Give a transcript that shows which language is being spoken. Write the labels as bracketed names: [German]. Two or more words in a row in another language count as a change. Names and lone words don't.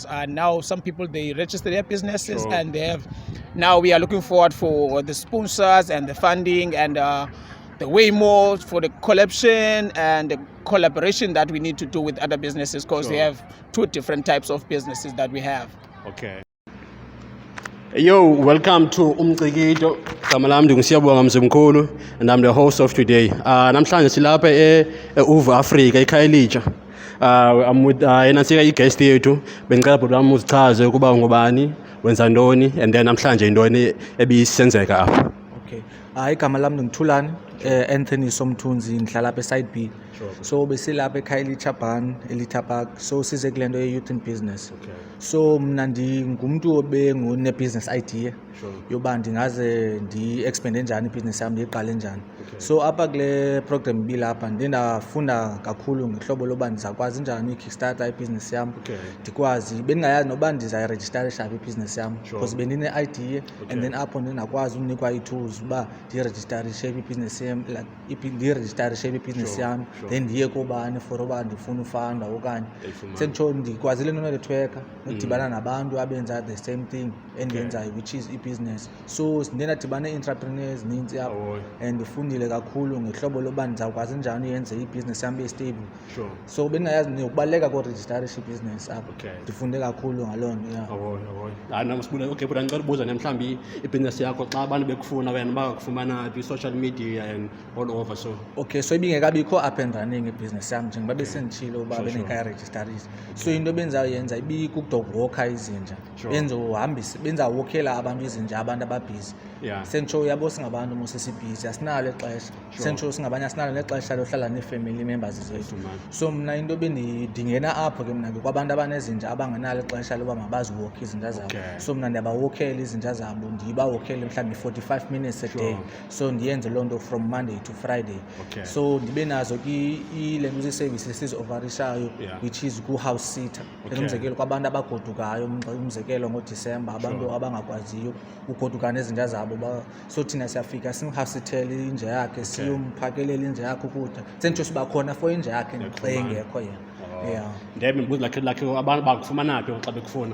[English] And now some people, they register their businesses and they have, now we are looking forward for the sponsors and the funding and the way more for the collection and the collaboration that we need to do with other businesses because we have two different types of businesses that we have. Okay. Yo, welcome to Umcikido. Mdingi Siyabonga Mzimkulu, and I'm the host of today. [Xhosa] Namhlanje silapha Uva Africa eKhayelitsha. [English] I'm with [Xhosa] enasika guest yethu. Bengicela bhuti wami uzichaze ukuba ngubani, wenza ntoni, [English] and then [Xhosa] namhlanje intoni ebisenzeka apha. Okay. [Zulu] Igama lami Thulani, Anthony Somthunzi, ngihlala lapha e-Side B. [Xhosa] So besilapha eKhayelitsha ban, Elita Park. So size kule nto ye- [English] youth in business. [Xhosa] Okay. So mna ndingumuntu obengune-business idea yoba ndingaze ndi-expande njani ibhizinesi yami ndiyiqale njani. So apha kule program ibilapha ndiye ndafunda kakhulu ngehlobo loba ndizakwazi njani ukickstarter ibhizinesi yami, ndikwazi bendingayazi noba ndizayirejistarisha apha ibhizinesi yami because bendine-idea and then apho ndinakwazi unikwa ii-tools uba ndiyirejistarishe ibhizinesi yami, ndiyirejistarishe ibhizinesi yami then ndiye kobani for uba ndifuna ufanda okanye senditsho ndikwazile nonetworker nodibana nabantu abenza [English] the same thing [Xhosa] endiyenzayo [English] which is [Xhosa] i-business. So ndiye ndadibana nee-entrepreneurs nintsi apho and ndifundile kakhulu ngehlobo loba ndizawukwazi njani uyenze ibhizinesi yami be-stable. So bendingayazi nokubaluleka korejistarisha ibhizinesi apho, ndifunde kakhulu ngaloo nto. Okay, but ngicela ubuza mhlawumbi ibhizinesi yakho xa abantu bekufuna wena bakufumana kwi-social media [English] and all over so. [Xhosa] Okay, so ibingekabikho [English] up and running [Xhosa] ibhizinesi yami njengoba besenditshilo uba bendingekayirejistarisha. So into benzayenza ibikukudogwokha izinja, benzawuwokhela abantu izinja abantu ababhizi. Senditsho uyabo singabantu mosesibhizi asinalo ixesha, senditsho singabanye asinalo nexesha lohlala nee-family members zethu. So mna into bendingena apho ke mna kwabantu abanezinja abangenalo ixesha loba mabaziwokhe izinja zabo. So mna ndiyabawokhela izinja zabo, ndibawokhele mhlawumbi 45 [English] minutes a day. [Xhosa] So ndiyenze loo nto [English] from Monday to Friday. [Xhosa] So ndibe nazo le nto zii-services sizi-ofarishayo [English] which is [Xhosa] ku-house sitter. Umzekelo kwabantu abagodukayo, umzekelo ngoDisemba abantu abangakwaziyo ugoduka nezinja zabo, so thina siyafika simhasithele inja yakhe, siyomphakelela inja yakhe ukudla, senditsho siba khona for inja yakhe xa engekho yena. Ndebe mbuzi lakhe abantu bakufumana phi xa bekufuna?